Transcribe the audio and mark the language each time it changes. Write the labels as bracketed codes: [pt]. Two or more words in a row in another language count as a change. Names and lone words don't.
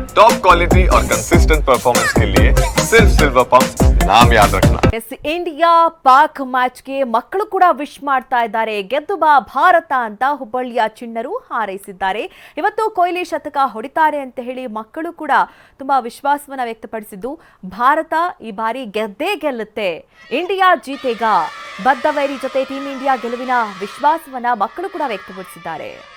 [en] top quality [hi] और [en] consistent performance [hi] के लिए सिर्फ सिल्वर पंप नाम याद रखना। [kn] ಎಸ್ ಇಂಡಿಯಾ ಪಾಕ್ ಮ್ಯಾಚ್ಗೆ ಮಕ್ಕಳು ಕೂಡ ವಿಶ್ ಮಾಡ್ತಾ ಇದ್ದಾರೆ. ಗೆದ್ದು ಬಾ ಭಾರತ ಅಂತ ಹುಬ್ಬಳ್ಳಿಯ ಚಿಣ್ಣರು ಹಾರೈಸಿದ್ದಾರೆ. ಇವತ್ತು ಕೊಹ್ಲಿ ಶತಕ ಹೊಡಿತಾರೆ ಅಂತ ಹೇಳಿ ಮಕ್ಕಳು ಕೂಡ ತುಂಬಾ ವಿಶ್ವಾಸವನ್ನ ವ್ಯಕ್ತಪಡಿಸಿದ್ದು, ಭಾರತ ಈ ಬಾರಿ ಗೆದ್ದೇ ಗೆಲ್ಲುತ್ತೆ, ಇಂಡಿಯಾ ಜೀತೆಗ, ಬದ್ಧವೈರಿ ಜೊತೆ ಟೀಂ ಇಂಡಿಯಾ ಗೆಲುವಿನ ವಿಶ್ವಾಸವನ್ನ ಮಕ್ಕಳು ಕೂಡ ವ್ಯಕ್ತಪಡಿಸಿದ್ದಾರೆ.